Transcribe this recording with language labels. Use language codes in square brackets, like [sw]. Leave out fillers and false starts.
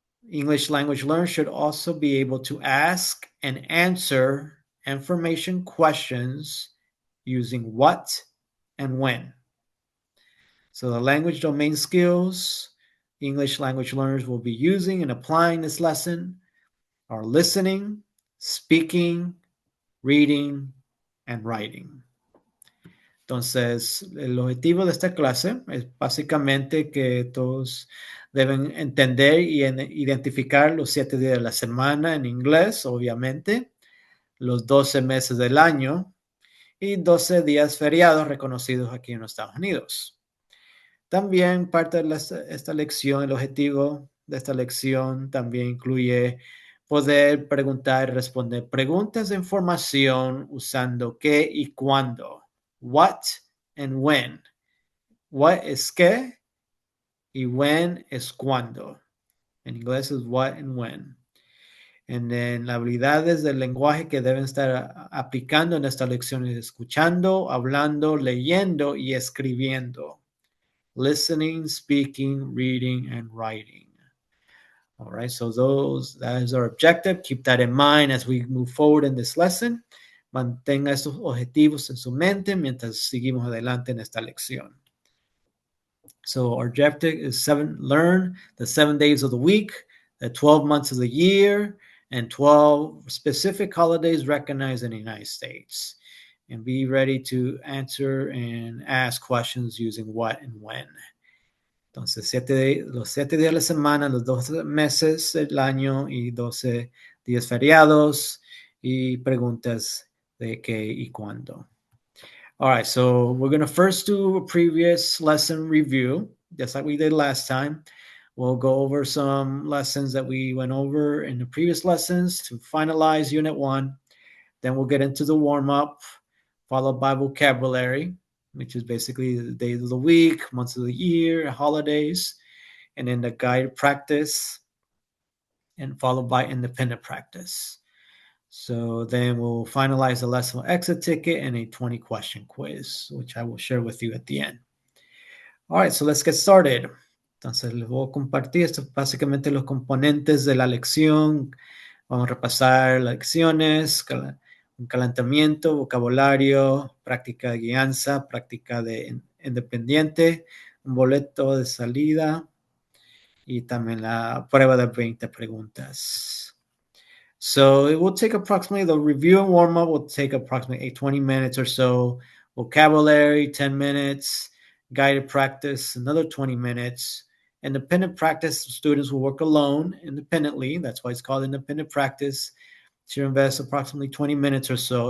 [en] English language learners should also be able to ask and answer information questions using what and when. So the language domain skills English language learners will be using and applying this lesson are listening, speaking, reading, and writing. [es] Entonces, el objetivo de esta clase es básicamente que todos deben entender y identificar los 7 días de la semana en inglés, obviamente, los 12 meses del año y 12 días feriados reconocidos aquí en los Estados Unidos. También parte de esta lección, el objetivo de esta lección también incluye poder preguntar y responder preguntas de información usando qué y cuándo. [en] What and when. [es] What es qué y when es cuándo. En inglés es what and when. [en] And then [es] las habilidades del lenguaje que deben estar aplicando en esta lección es escuchando, hablando, leyendo y escribiendo. [en] Listening, speaking, reading, and writing. All right, so that is our objective. Keep that in mind as we move forward in this lesson. [es] Mantenga estos objetivos en su mente mientras seguimos adelante en esta lección. [en] So our objective is learn the 7 days of the week, the 12 months of the year, and 12 specific holidays recognized in the United States. And be ready to answer and ask questions using what and when. [es] Entonces, los 7 días de la semana, los 12 meses del año y 12 días feriados y preguntas de qué y cuándo. [en] All right, so we're going to first do a previous lesson review, just like we did last time. We'll go over some lessons that we went over in the previous lessons to finalize Unit 1. Then we'll get into the warm-up, followed by vocabulary, which is basically the days of the week, months of the year, holidays, and then the guided practice, and followed by independent practice. So then we'll finalize the lesson with exit ticket and a 20-question quiz, which I will share with you at the end. All right, so let's get started. [es] Entonces les voy a compartir esto, básicamente los componentes de la lección. Vamos a repasar las lecciones, un calentamiento, vocabulario, práctica de guianza, práctica de independiente, un boleto de salida y también la prueba de 20 preguntas. [en] So it will take approximately, the review and warm-up will take approximately 20 minutes or so. Vocabulary, 10 minutes. Guided practice, another 20 minutes. Independent practice, students will work alone independently. That's why it's called independent practice. To invest approximately 20 minutes or so.